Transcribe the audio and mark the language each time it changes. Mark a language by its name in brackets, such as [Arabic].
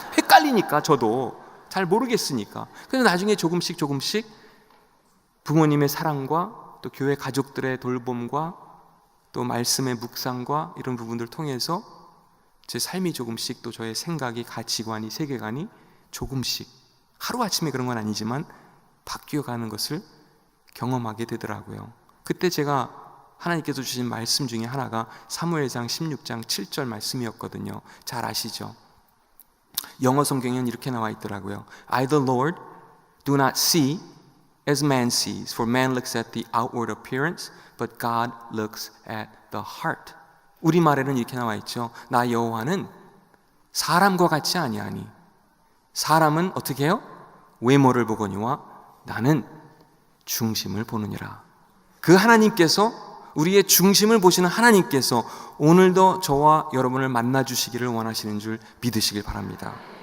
[Korean] 헷갈리니까 저도 잘 모르겠으니까. 그래서 나중에 조금씩 부모님의 사랑과 또 교회 가족들의 돌봄과 또 말씀의 묵상과 이런 부분들을 통해서 제 삶이 조금씩 또 저의 생각이 가치관이 세계관이 조금씩 하루아침에 그런 건 아니지만 바뀌어가는 것을 경험하게 되더라고요. 그때 제가 하나님께서 주신 말씀 중에 하나가 사무엘상 16장 7절 말씀이었거든요. 잘 아시죠? 영어 성경에는 이렇게 나와 있더라고요. [English] I the Lord do not see as man sees, for man looks at the outward appearance, but God looks at the heart. [Korean] 우리말에는 이렇게 나와 있죠. 나 여호와는 사람과 같이 아니하니 사람은 어떻게 해요? 외모를 보거니와 나는 중심을 보느니라. 그 하나님께서 우리의 중심을 보시는 하나님께서 오늘도 저와 여러분을 만나주시기를 원하시는 줄 믿으시길 바랍니다.